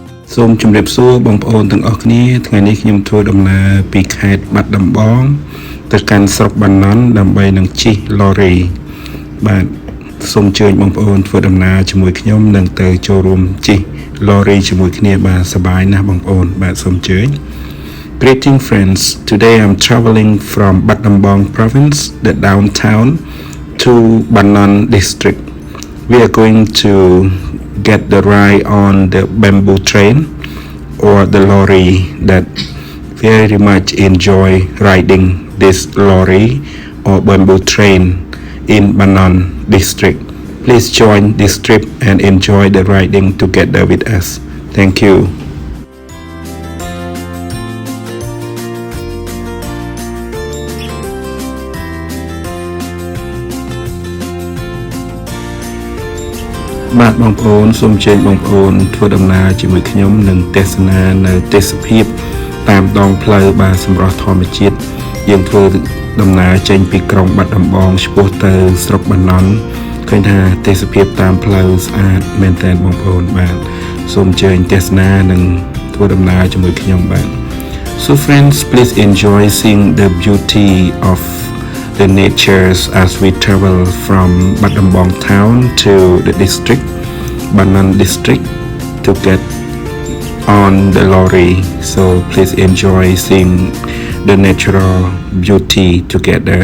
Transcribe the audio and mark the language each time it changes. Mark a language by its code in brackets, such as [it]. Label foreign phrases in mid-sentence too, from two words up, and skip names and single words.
[km] សូមជម្រាបសួរបងប្អូនទាំងអស់គ្នាថ្ងៃនេះខ្ញុំធ្វើដំណើរពីខេត្តបាត់ដំបងទៅកាន់ស្រុកបាណន់ដើម្បីនឹងជិះឡូរីបាទសូមអញ្ជើញបងប្អូនធ្វើដំណើរជាមួយខ្ញុំនិងទៅចូលរួមជិះឡូរីជាមួយគ្នាបាទសប្បាយណាស់បងប្អូនបាទសូមអញ្ជើញ [en] Greeting friends, today I'm traveling from Battambang province, the downtown, to Banan district. We are going to get the ride on the bamboo train or the lorry that very much enjoy riding this lorry or bamboo train in Banan district. Please join this trip and enjoy the riding together with us. Thank you. [km] បាទបងប្អូនសូមអញ្ជើញបងប្អូនធ្វើដំណើរជាមួយខ្ញុំនិងទស្សនានៅទេសភាពតាមដងផ្លូវបាទ សម្រស់ធម្មជាតិយើងធ្វើដំណើរចេញពីក្រុងបាត់ដំបងឆ្ពោះទៅស្រុកបាណន់ឃើញថាទេសភាពតាមផ្លូវស្អាតមែនទែនបងប្អូនបាទសូមអញ្ជើញទស្សនានិងធ្វើដំណើរជាមួយខ្ញុំបាទ [en] So friends, please enjoy seeing the beauty of the natures as we travel from Battambang town to the district, Banan district, to get on the lorry. So please enjoy seeing the natural beauty together.